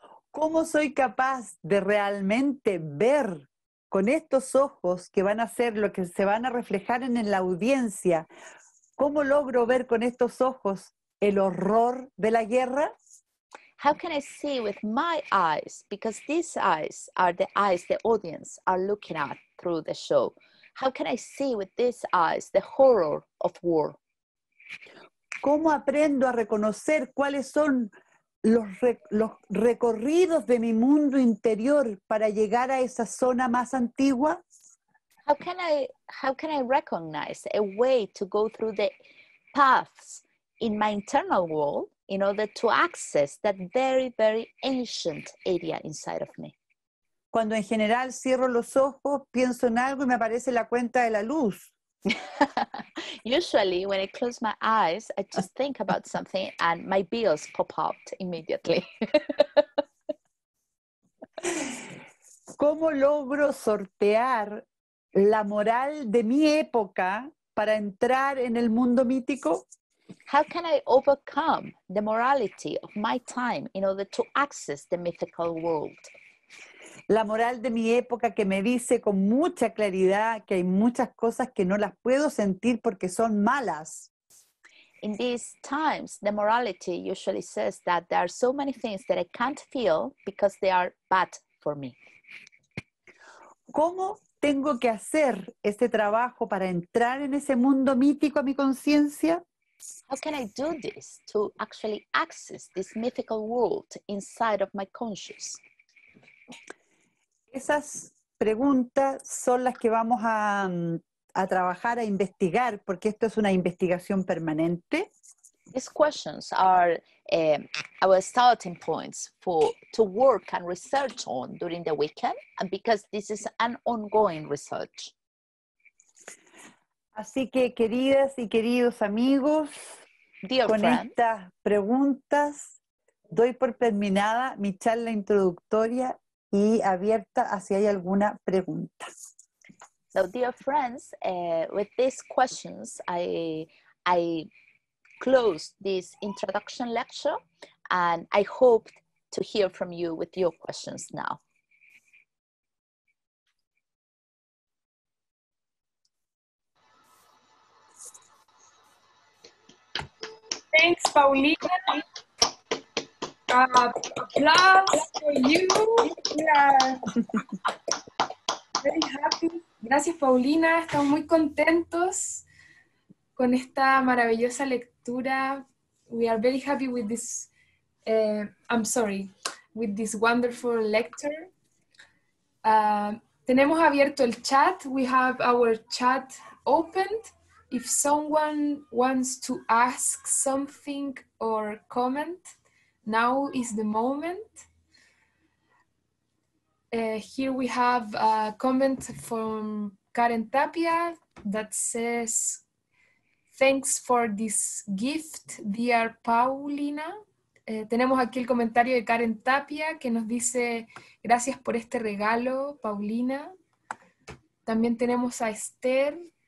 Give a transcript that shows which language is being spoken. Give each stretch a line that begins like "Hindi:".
Spanish: ¿Cómo soy capaz de realmente ver con estos ojos que van a ser lo que se van a reflejar en la audiencia? ¿Cómo logro ver con estos ojos el horror de la guerra?
English: How can I see with my eyes? Because these eyes are the eyes the audience are looking at through the show. How can I see with these eyes the horror of war?
Spanish: ¿Cómo aprendo a reconocer cuáles son los recorridos de mi mundo interior para llegar a esa zona más antigua?
English: How can I recognize a way to go through the paths in my internal world in order to access that very, very ancient area inside of me?
Spanish: Cuando en general cierro los ojos, pienso en algo y me aparece la cuenta de la luz.
English: Usually when I close my eyes, I just think about something and my bills pop out immediately.
Spanish: ¿Cómo logro sortear la moral de mi época para entrar en el mundo mítico?
English: How can I overcome the morality of my time in order to access the mythical world?
Spanish: La moral de mi época que me dice con mucha claridad que hay muchas cosas que no las puedo sentir porque son malas.
English: In these times, the morality usually says that there are so many things that I can't feel because they are bad for me.
Spanish: ¿Cómo tengo que hacer este trabajo para entrar en ese mundo mítico a mi conciencia?
English: How can I do this to actually access this mythical world inside of my conscious?
Spanish: Esas preguntas son las que vamos a trabajar, a investigar, porque esto es una investigación permanente.
English: These questions are our starting points to work and research on during the weekend, and because this is an ongoing research.
Spanish: Así que, queridas y queridos amigos,
English: Dear
Spanish: con
English: friend,
Spanish: estas preguntas doy por terminada mi charla introductoria y abierta a si hay alguna pregunta.
English: so dear friends, with these questions, I close this introduction lecture, and I hope to hear from you with your questions now. Thanks, Paulina. Applause for you. We are very happy.
Spanish: Gracias, Paulina. Estamos muy contentos con esta maravillosa lectura.
English: We are very happy with this, with this wonderful lecture.
Spanish: Tenemos abierto el chat.
English: We have our chat opened. If someone wants to ask something or comment, now is the moment. Here we have a comment from Karen Tapia that says, thanks for this gift, dear Paulina.
Spanish: Tenemos aquí el comentario de Karen Tapia que nos dice, gracias por este regalo, Paulina. También tenemos a Esther.